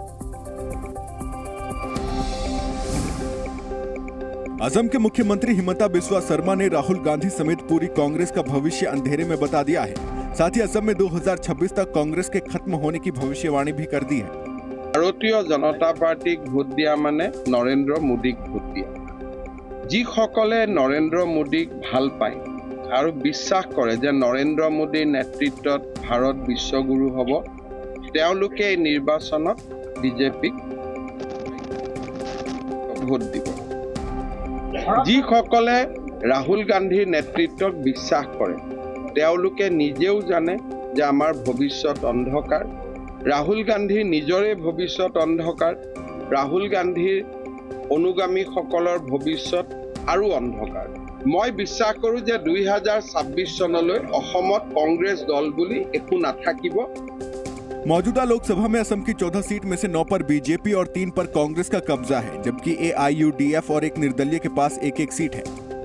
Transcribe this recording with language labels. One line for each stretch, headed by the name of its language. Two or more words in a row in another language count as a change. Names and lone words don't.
Hindi: असम के मुख्यमंत्री हिमंता बिस्वा शर्मा ने राहुल गांधी समेत पूरी कांग्रेस का भविष्य अंधेरे में बता दिया है। साथ ही असम में 2026 तक कांग्रेस के खत्म होने की भविष्यवाणी भी कर दी है। भारतीय जनता पार्टी भोट दिया माने नरेंद्र मोदी भोट दिया।
Assamese: যিসকলে নৰেন্দ্ৰ মোদীক ভাল পায় আৰু বিশ্বাস কৰে যে নৰেন্দ্ৰ মোদীৰ নেতৃত্বত ভাৰত বিশ্বগুৰু হ'ব, তেওঁলোকে এই নিৰ্বাচনত বিজেপিক ভোট দিব। যিসকলে ৰাহুল গান্ধীৰ নেতৃত্বক বিশ্বাস কৰে, তেওঁলোকে নিজেও জানে যে আমাৰ ভৱিষ্যত অন্ধকাৰ। ৰাহুল গান্ধীৰ নিজৰে ভৱিষ্যত অন্ধকাৰ, ৰাহুল গান্ধীৰ অনুগামীসকলৰ ভৱিষ্যত আৰু অন্ধকাৰ। মই বিশ্বাস কৰোঁ যে 2026 চনলৈ অসমত কংগ্ৰেছ দল বুলি একো নাথাকিব।
Hindi: मौजूदा लोकसभा में असम की 14 सीट में से 9 पर बीजेपी और 3 पर कांग्रेस का कब्जा है, जबकि AIUDF और एक निर्दलीय के पास 1-1 सीट है।